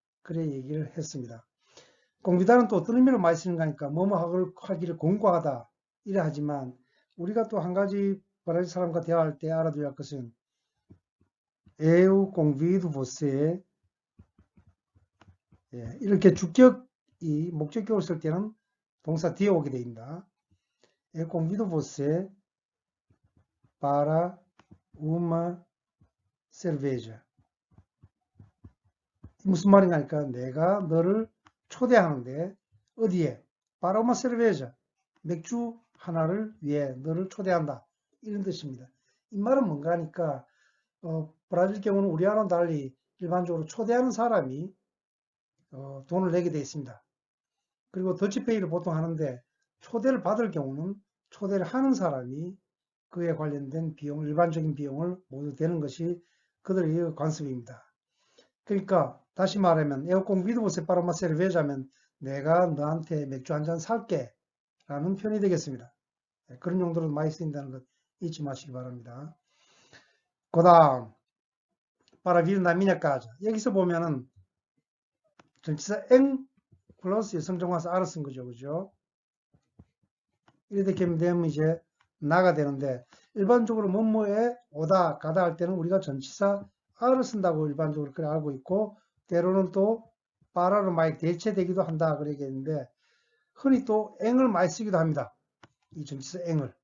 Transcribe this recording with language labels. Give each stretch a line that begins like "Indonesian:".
Korean: 그래 얘기를 했습니다. 공비다는 또 어떤 의미로 많이 쓰는 거니까 뭐뭐 하기를 공고하다 이래 하지만 우리가 또 한 가지 브라질 사람과 대화할 때 알아둬야 할 것은
Portuguese: eu convido você,
Korean: 이렇게 주격이 목적격을 쓸 때는 동사 뒤에 오게 됩니다.
Portuguese: Eu convido você para uma cerveja.
Korean: 무슨 말인가 하니까 내가 너를 초대하는데 어디에?
Portuguese: para uma cerveja.
Korean: 맥주 하나를 위해 너를 초대한다. 이런 뜻입니다. 이 말은 뭔가 하니까 브라질 경우는 우리와는 달리 일반적으로 초대하는 사람이 돈을 내게 되어 있습니다. 그리고 더치페이를 보통 하는데 초대를 받을 경우는 초대를 하는 사람이 그에 관련된 비용, 일반적인 비용을 모두 대는 것이 그들의 관습입니다. 그러니까 다시 말하면 에어컨
Portuguese: guido você para uma cerveja
Korean: 면 내가 너한테 맥주 한 잔 살게 라는 표현이 되겠습니다. 그런 용도로 많이 쓰인다는 것 잊지 마시기 바랍니다.
Portuguese: 그 다음 para vir na minha casa.
Korean: 여기서 보면은 전치사 en 플러스 여성정관사 알아 쓴 거죠. 그죠? 이렇게 되면 이제 나가 되는데 일반적으로 뭐뭐에 오다 가다 할 때는 우리가 전치사 알을 쓴다고 일반적으로 그래 알고 있고 때로는 또 빠라로 많이 대체되기도 한다 그러겠는데 흔히 또 eng을 많이 쓰기도 합니다. 이 전치사 eng을.